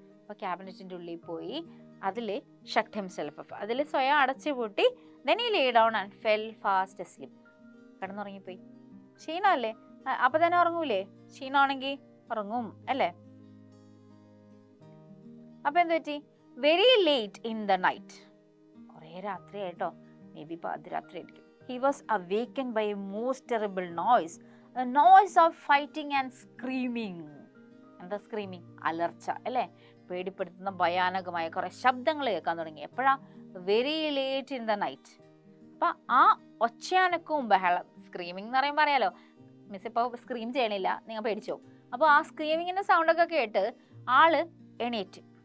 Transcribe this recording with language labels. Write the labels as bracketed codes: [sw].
[ml] അപ്പോൾ ക്യാബിനറ്റിൻ്റെ ഉള്ളിൽ പോയി അതിൽ [en] shut himself up, [ml] അതിൽ സ്വയം അടച്ചു പൂട്ടി. [en] Then he lay down and fell fast asleep. [ml] കിടന്നുറങ്ങിപ്പോയി. ക്ഷീണമല്ലേ, അപ്പൊ തന്നെ ഉറങ്ങൂലേ? ക്ഷീണമാണെങ്കിൽ ഉറങ്ങും അല്ലേ? അപ്പൊ എന്ത് പറ്റി? [en] very late in the night, [ml] കുറേ രാത്രി ആയിട്ടോ, [en] maybe [ml] പാതിരാത്രി ആയിരിക്കും. [en] He was awakened by a most terrible noise, a noise of fighting and screaming. [ml] എന്താ സ്ക്രീമിങ്? അലർച്ച അല്ലേ? പേടിപ്പെടുത്തുന്ന ഭയാനകമായ കുറെ ശബ്ദങ്ങൾ കേൾക്കാൻ തുടങ്ങി. എപ്പോഴാ? [en] Very late in the night. [ml] അപ്പൊ ആ ഒച്ചയാനക്കവും ബഹളം, സ്ക്രീമിംഗ് എന്ന് പറയുമ്പോൾ അറിയാലോ, മിസ് ഇപ്പോൾ സ്ക്രീം ചെയ്യണില്ല, നിങ്ങൾ പേടിച്ചോ. അപ്പോൾ ആ സ്ക്രീമിങ്ങിന്റെ സൗണ്ടൊക്കെ കേട്ട് ആള് എണീറ്റ്.